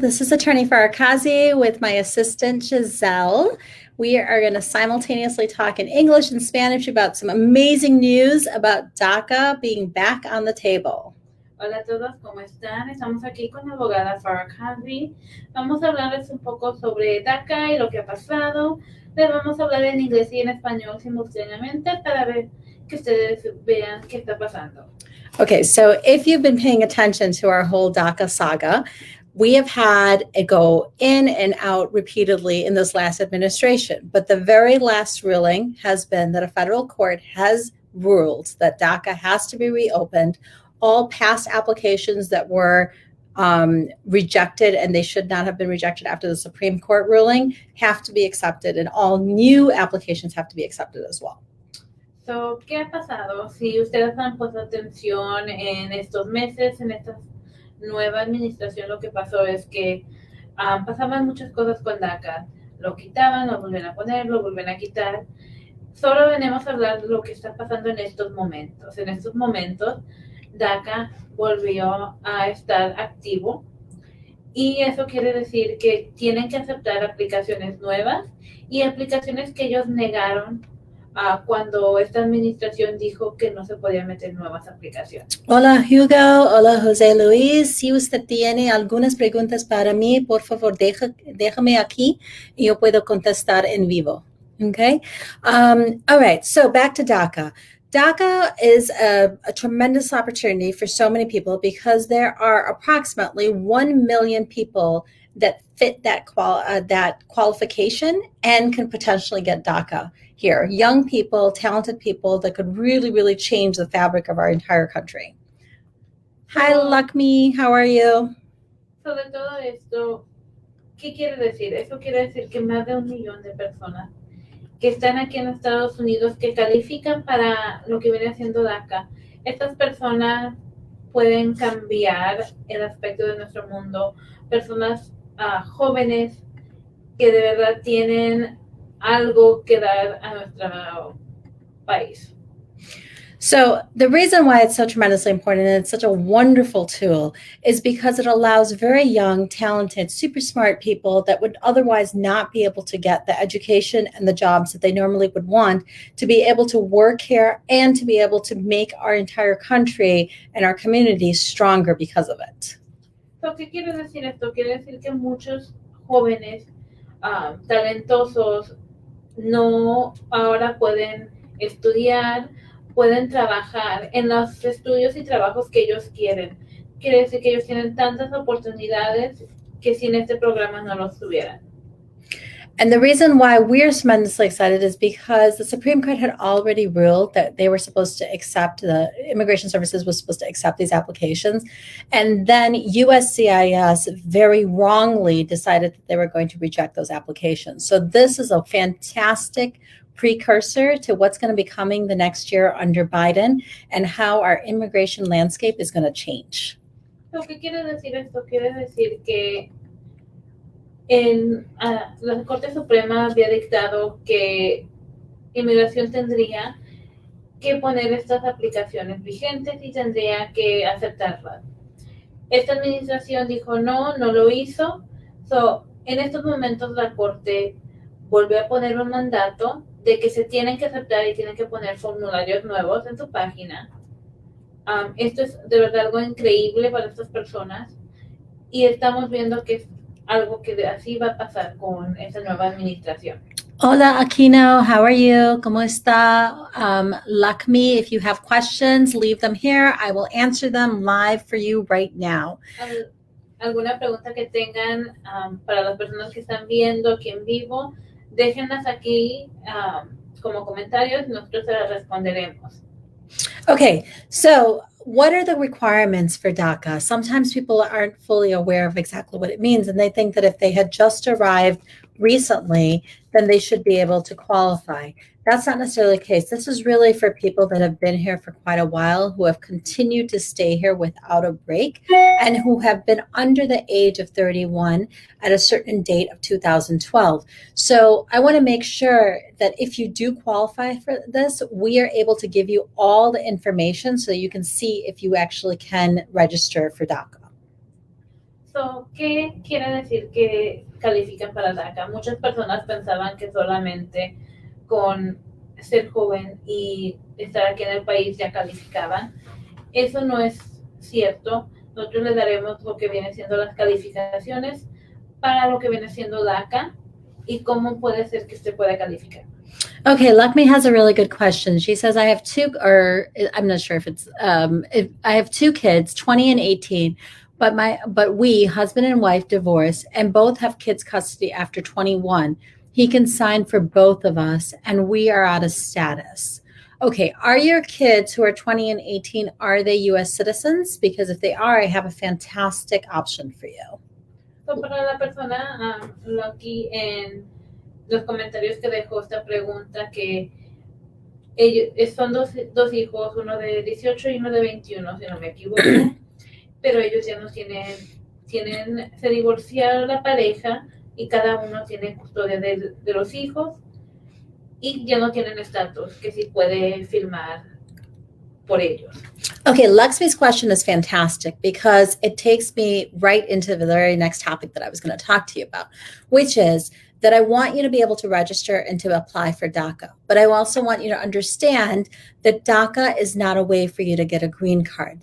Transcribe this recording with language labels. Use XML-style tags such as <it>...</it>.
<en>This is Attorney Farah Qazi with my assistant Giselle. We are going to simultaneously talk in English and Spanish about some amazing news about DACA being back on the table.</en> <es>Hola a todos, ¿cómo están? Estamos aquí con la abogada Farah Qazi. Vamos a hablarles un poco sobre DACA y lo que ha pasado. Les vamos a hablar en inglés y en español simultáneamente para ver que ustedes vean qué está pasando.</es> <en>Okay, so if you've been paying attention to our whole DACA saga, we have had it go in and out repeatedly in this last administration. But the very last ruling has been that a federal court has ruled that DACA has to be reopened. All past applications that were rejected, and they should not have been rejected after the Supreme Court ruling, have to be accepted, and all new applications have to be accepted as well.</en> <es>So, ¿qué ha pasado? Si ustedes han puesto atención en estos meses, en esta nueva administración, lo que pasó es que pasaban muchas cosas con DACA. Lo quitaban, lo volvían a poner, lo volvían a quitar. Solo venimos a hablar de lo que está pasando en estos momentos. En estos momentos, DACA volvió a estar activo y eso quiere decir que tienen que aceptar aplicaciones nuevas y aplicaciones que ellos negaron cuando esta administración dijo que no se podía meter nuevas aplicaciones. Hola Hugo, hola José Luis. Si usted tiene algunas preguntas para mí, por favor déjame aquí y yo puedo contestar en vivo.</es> <en>Okay. All right. So back to DACA. DACA is a tremendous opportunity for so many people because there are approximately 1 million people that fit that qualification and can potentially get DACA here. Young people, talented people that could really, really change the fabric of our entire country. Hi, Lakmi. How are you?</en> <es>Sobre todo esto, ¿qué quiere decir? Eso quiere decir que más de 1 millón de personas que están aquí en Estados Unidos que califican para lo que viene siendo DACA. Estas personas pueden cambiar el aspecto de nuestro mundo. Personas jóvenes que de verdad tienen algo que dar a nuestro país.</es> <en>So the reason why it's so tremendously important and it's such a wonderful tool is because it allows very young, talented, super smart people that would otherwise not be able to get the education and the jobs that they normally would want to be able to work here and to be able to make our entire country and our communities stronger because of it.</en> <es>So, ¿qué quiere decir esto? Quiere decir que muchos jóvenes talentosos no ahora pueden estudiar, pueden trabajar en los estudios y trabajos que ellos quieren. Quiere decir que ellos tienen tantas oportunidades que sin este programa no los tuvieran.</es> <en>And the reason why we're tremendously excited is because the Supreme Court had already ruled that they were supposed to accept, the Immigration Services was supposed to accept these applications. And then USCIS very wrongly decided that they were going to reject those applications. So this is a fantastic precursor to what's going to be coming the next year under Biden and how our immigration landscape is going to change.</en> <es>So, ¿qué quiere decir esto? Quiere decir que la Corte Suprema había dictado que inmigración tendría que poner estas aplicaciones vigentes y tendría que aceptarlas. Esta administración dijo no lo hizo. So, en estos momentos la Corte volvió a poner un mandato de que se tienen que aceptar y tienen que poner formularios nuevos en su página. Esto es de verdad algo increíble para estas personas y estamos viendo que es algo que así va a pasar con esta nueva administración. Hola Aquino,</es> <en>how are you?</en> <es>¿Cómo está?</es> <en>Lakmi, if you have questions, leave them here. I will answer them live for you right now.</en> <es>¿Alguna pregunta que tengan para las personas que están viendo aquí en vivo? Déjenlas aquí como comentarios y nosotros se las responderemos.</es> <en>Okay, so what are the requirements for DACA? Sometimes people aren't fully aware of exactly what it means, and they think that if they had just arrived recently, then they should be able to qualify. That's not necessarily the case. This is really for people that have been here for quite a while, who have continued to stay here without a break, and who have been under the age of 31 at a certain date of 2012. So I want to make sure that if you do qualify for this, we are able to give you all the information so you can see if you actually can register for DACA.</en> <es>So, ¿qué quiere decir que califican para DACA? Muchas personas pensaban que solamente con ser joven y estar aquí en el país ya calificaban. Eso no es cierto. Nosotros les daremos lo que viene siendo las calificaciones para lo que viene siendo DACA y cómo puede ser que usted pueda calificar.</es> <en>Okay, Lakshmi has a really good question. She says, I have two, or I'm not sure if it's, if I have two kids, 20 and 18, but we, husband and wife, divorced, and both have kids custody after 21. He can sign for both of us, and we are out of status. Okay, are your kids who are 20 and 18, are they U.S. citizens? Because if they are, I have a fantastic option for you.</en> <es>So, para la persona, Lucky, en los comentarios que dejó esta pregunta, que ellos son dos hijos, uno de 18 y uno de 21, si no me equivoco, pero ellos ya no tienen, se divorciaron la pareja y cada uno tiene custodia de los hijos y ya no tienen estatus, que sí puede firmar por ellos.</es> <en>Okay, Lakshmi's question is fantastic because it takes me right into the very next topic that I was going to talk to you about, which is that I want you to be able to register and to apply for DACA. But I also want you to understand that DACA is not a way for you to get a green card.</en>